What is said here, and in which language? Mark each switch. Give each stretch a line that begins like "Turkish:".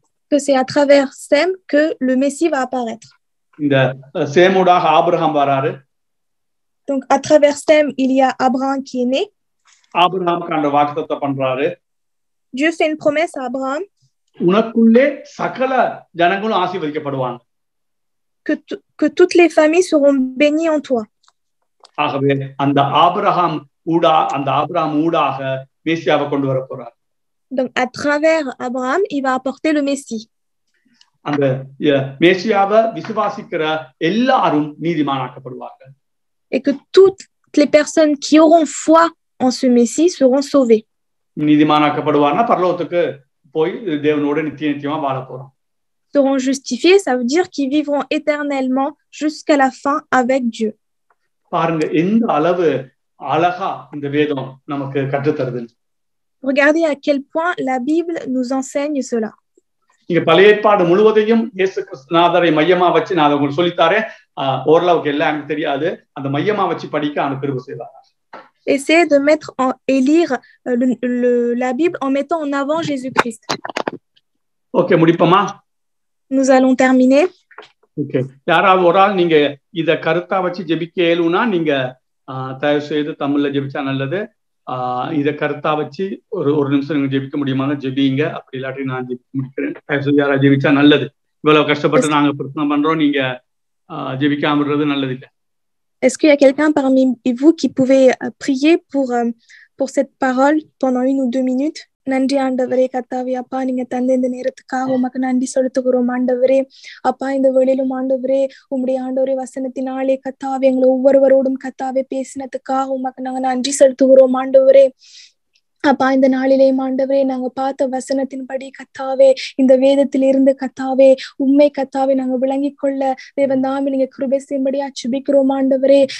French: que c'est à travers Sem que le Messie va apparaître.
Tamil: இந்த சேமூடாக Abraham வராரு.
French: Donc à travers Sem il y a Abraham qui est né.
Tamil: ஆபிரகாமுக்கு ஆண்டவர் வாக்குத்தத்தம் பண்றாரு.
French: Dieu fait une promesse à Abraham.
Tamil: உனக்குள்ளே சகல ஜனங்களும் ஆசீர்வதிக்கப்படுவாங்க.
French: Que toutes les familles seront bénies en toi.
Tamil: ஆகவே அந்த ஆபிரகாம் ஊடாக மேசியாவை கொண்டு வர போறார்.
French: Donc à travers Abraham il va apporter le Messie.
Tamil: அந்த மேசியாவை விசுவாசிக்கிற எல்லாரும் நீதிமானாக்கப்படுவார்கள்.
French: Et que toutes les personnes qui auront foi en ce Messie seront sauvées.
Tamil: நீதிமானாக்கப்படுவார்னா பரலோகத்துக்கு போய் தேவனோட நித்தியமா வாழ போறோம்.
French: Seront justifiés, ça veut dire qu'ils vivront éternellement jusqu'à la fin avec Dieu.
Tamil: பாருங்க எந்த அளவு அழகா இந்த வேதம் நமக்கு கற்றுத் தருது.
French: Regardez à quel point la Bible nous enseigne cela.
Tamil: இங்க பழைய ஏற்பாடு முழுவதையும் இயேசு கிறிஸ்துநாதரை மையமா வச்சு நான் உங்களுக்கு சொல்லித்தாரேன். ஓரளவுக்கு எல்லாம் எனக்கு தெரியாது. அந்த மையமா வச்சு படிக்க எனக்கு கிருபை செய்வார்.
French: Essayez de mettre et lire la Bible en mettant en avant Jésus-Christ.
Tamil: Okay, முடிப்போமா?
French: Nous allons terminer. Okay.
Tamil: யாராவது ஒரு ஆள் நீங்க இத கருத்தா வச்சு ஜெபிக்க இயலும்னா நீங்க தயவு செய்து தமிழ்ல ஜெபிச்சா நல்லது. இத கருத்தா வச்சு ஒரு நிமிஷம் நீங்க ஜெபிக்க முடியுமாங்க ஜெபிங்க. அப்படி இல்லாட்டி நான் முடிக்கிறேன். தயவு செய்து யாராவது ஜெபிச்சா நல்லது. இவ்வளவு கஷ்டப்பட்டு நாங்க பிரச்சனை பண்றோம், நீங்க ஜெபிக்காம விடுறது நல்லது இல்லை.
French: Est-ce qu'il y a quelqu'un parmi vous qui pouvait prier pour cette parole pendant 1 ou 2 minutes?
Tamil: நன்றி ஆண்டவரே கர்த்தாவே அப்பா, நீங்க தந்த இந்த நேரத்துக்காக உமக்கு நன்றி செலுத்துகிறோம் ஆண்டவரே. அப்பா இந்த வேளையிலும் ஆண்டவரே உம்முடைய ஆண்டவரே வசனத்தினாலே கர்த்தாவே எங்களை ஒவ்வொருவரோடும் கர்த்தாவே பேசினதுக்காக உமக்கு நாங்க நன்றி செலுத்துகிறோம் ஆண்டவரே. அப்பா இந்த நாளிலே ஆண்டவரே நாங்க பார்த்த வசனத்தின்படி கர்த்தாவே இந்த வேதத்தில் இருந்து கர்த்தாவே உண்மை கர்த்தாவே நாங்க விளங்கிக் கொள்ள தேவனாமே நீங்க கிருபை செய்யும்படியா ஜெபிக்கிறோம் ஆண்டவரே.